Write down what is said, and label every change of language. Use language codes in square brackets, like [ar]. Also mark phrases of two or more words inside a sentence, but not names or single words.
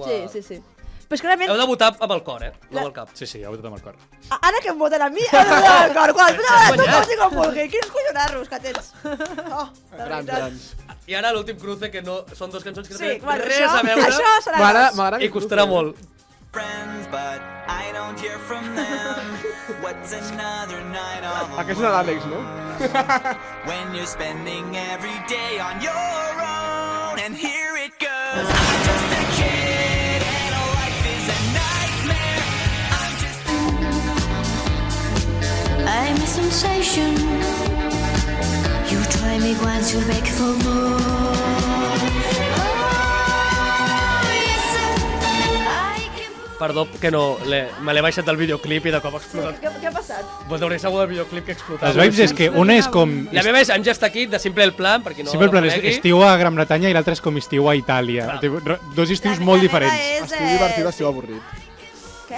[ca] Sí. Però és que realment, Heu de votar amb el cor, no amb el cap. Sí, he votat amb el cor. ara que em voten a mi, heu de votar al cor. Quan tu pots dir com vulgui. Quins collonarros que tens. Oh, de Grans, veritat. grans. I ara l'últim cruce, que no són dos cançons que no Sí, tenen bueno, res a veure. això serà M'agrada I costarà molt. [en] Friends, but I don't hear from them. What's another night all [ca] Aquest és l'Àlex, no? [en] when you're spending every day on your own? And here it goes. I'm just a kid and life is a nightmare. I'm just I'm a sensation. You try me once, you beg for more. Oh, yes, I can put [ca] Perdó, que no, me l'he baixat del videoclip i de cop ha explotat. Què ha passat? Vos hauré segur del videoclip que ha explotat. Les vibes és que una és com... La meva és I'm Just a Kid, de Simple El Plan, per qui no Simple plan és conegui. estiu a Gran Bretanya i l'altre és com estiu a Itàlia. Dos estius molt diferents. Estiu divertit, estiu avorrit. Què?